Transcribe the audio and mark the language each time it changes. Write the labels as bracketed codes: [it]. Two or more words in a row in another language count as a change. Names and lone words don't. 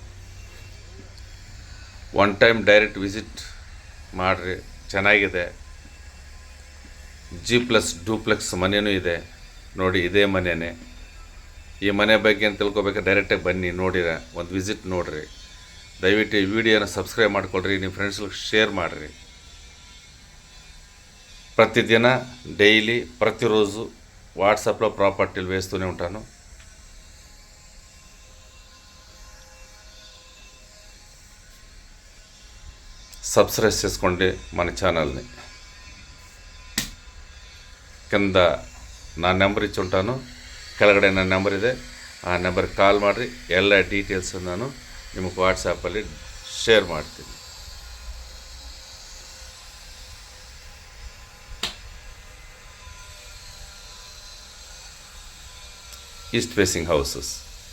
[en] one time direct visit [kn] ಮಾಡಿರಿ, ಚೆನ್ನಾಗಿದೆ. G+2 ಮನೆಯೂ ಇದೆ. ನೋಡಿ, ಇದೇ ಮನೆಯೇ. ಈ ಮನೆ ಬಗ್ಗೆ ಅಂತ ತಿಳ್ಕೊಬೇಕಾದ್ರೆ ಡೈರೆಕ್ಟಾಗಿ ಬನ್ನಿ, ನೋಡಿರ ಒಂದು ವಿಸಿಟ್ ನೋಡಿರಿ. ದಯವಿಟ್ಟು ಈ ವಿಡಿಯೋನ ಸಬ್ಸ್ಕ್ರೈಬ್ ಮಾಡ್ಕೊಳ್ರಿ, ನಿಮ್ಮ ಫ್ರೆಂಡ್ಸ್ಗಳಿಗೆ ಶೇರ್ ಮಾಡಿರಿ. [te] ప్రతిదిన డైలీ ప్రతిరోజు వాట్సాప్లో ప్రాపర్టీలు వేస్తూనే ఉంటాను. సబ్స్క్రైబ్ చేసుకోండి మన ఛానల్ని. కింద నా నెంబర్ ఇచ్చి ఉంటాను, [kn] ಕೆಳಗಡೆ ನನ್ನ ನಂಬರ್ ಇದೆ. ಆ ನಂಬರ್ಗೆ ಕಾಲ್ ಮಾಡಿರಿ, ಎಲ್ಲ ಡೀಟೇಲ್ಸ್ ನಾನು ನಿಮಗೆ ವಾಟ್ಸಾಪಲ್ಲಿ ಶೇರ್ ಮಾಡ್ತೀನಿ. [en] East facing houses.